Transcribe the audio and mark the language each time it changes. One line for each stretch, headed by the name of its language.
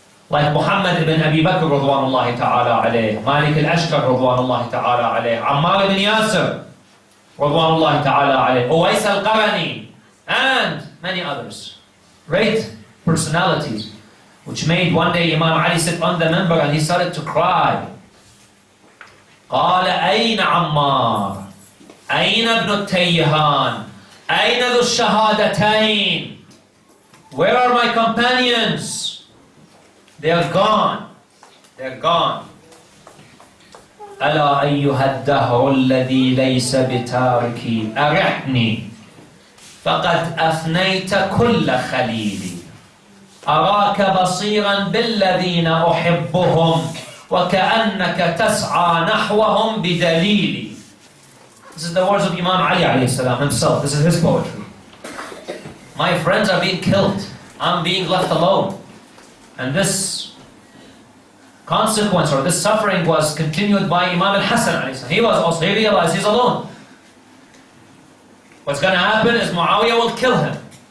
English: Like Muhammad ibn Abi Bakr radwanullahi ta'ala alayh, Malik al-Ashkar radwanullahi ta'ala alayh, Ammar ibn Yasir radwanullahi ta'ala alayh, Uwais al-Qarani, and many others. Great personalities, which made one day Imam Ali sit on the minbar and he started to cry.
Arabic: قال أين عمار أين ابن التيهان أين ذو الشهادتين?
English: Where are my companions? They are gone. They are gone.
Arabic: ألا أيها الدهر الذي ليس بتاركي أرحني فقد أفنيت كل خليلي أراك بصيرا بالذين أحبهم وكأنك تسعى نحوهم بدليلي.
English: This is the words of Imam Ali alayhi salam himself. This is his poetry. My friends are being killed. I'm being left alone. And this consequence or this suffering was continued by Imam al-Hasan alayhi salam. He realized he's alone. What's going to happen is Muawiyah will kill him.